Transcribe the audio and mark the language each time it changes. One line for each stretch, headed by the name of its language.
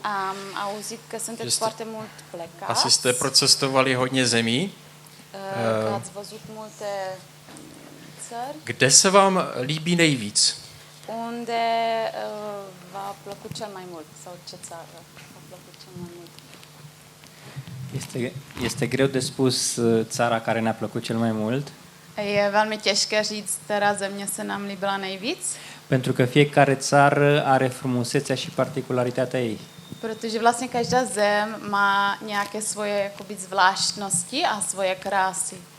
Romanian: Am auzit că sunteți foarte mult plecați.
Czech: Asi jste procestovali hodně zemí.
Romanian: Că ați văzut multe țări.
Czech: Kde se vám líbí nejvíc?
Romanian: Unde v-a plăcut cel mai mult? Sau ce țară v-a plăcut cel mai mult? Este greu de spus țara care ne-a plăcut cel mai mult,
Czech: Je velmi těžké říct, která země se nám líbila nejvíc,
Romanian: pentru că fiecare țară are frumusețea și particularitatea ei.
Czech: protože vlastně každá zem má nějaké svoje jakoby zvláštnosti a svoje krásy.